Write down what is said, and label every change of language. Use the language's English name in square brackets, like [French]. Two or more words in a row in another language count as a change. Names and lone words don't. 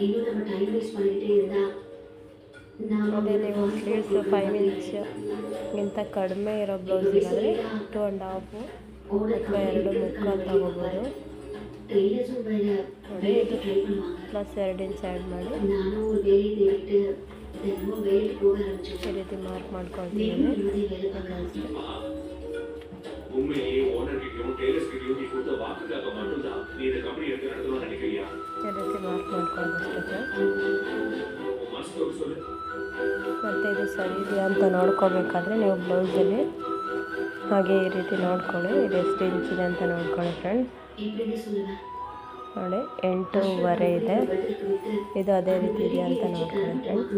[Kannada] ಅದೇ ನೀವು ಸ್ಲೀವ್ಸ್ 5 ಇಂಚ್ಗಿಂತ ಕಡಿಮೆ ಇರೋ ಬ್ಲೌಸಿಗಾದರೆ 2.5 ಅಥವಾ 2.25 ತೊಗೋಬೋದು. ನೋಡಿ ಇದು +2 ಇಂಚ್ ಆ್ಯಡ್ ಮಾಡಿ ಈ ರೀತಿ ಮಾರ್ಕ್ ಮಾಡ್ಕೊಳ್ತೀನಿ. ಅಷ್ಟೇ [Tamil] உண்மையிலேயே ஓனர்கிட்டயும் டெய்லர்ஸ்கிட்டயும் நீ கொடுத்த வாக்குக்காக மட்டும்தான் நீ இந்த கம்பெனி எடுத்து நடத்தணும்னு நினைக்கிறியா? [Kannada] ಈ ರೀತಿ ಮಾರ್ಕ್ ಮಾಡ್ಕೊಳ್ಳೋದಷ್ಟೇ. [Tamil] ಮನಸ್ಸು சொல்லு. [Kannada] ಮತ್ತು ಇದು ಸರಿ ಇದೆಯಾ ಅಂತ ನೋಡ್ಕೋಬೇಕಾದ್ರೆ ನೀವು ಬ್ಲೌಸಲ್ಲಿ ಹಾಗೆ ಈ ರೀತಿ ನೋಡ್ಕೊಳ್ಳಿ, ಇದು ಎಷ್ಟು ಇಂಚಿದೆ ಅಂತ ನೋಡ್ಕೊಳ್ಳಿ ಫ್ರೆಂಡ್ಸ್. ನೋಡಿ 8.5 ಇದೆ, ಇದು ಅದೇ ರೀತಿ ಇದೆಯಾ ಅಂತ ನೋಡ್ಕೊಳ್ಳಿ ಫ್ರೆಂಡ್ಸ್.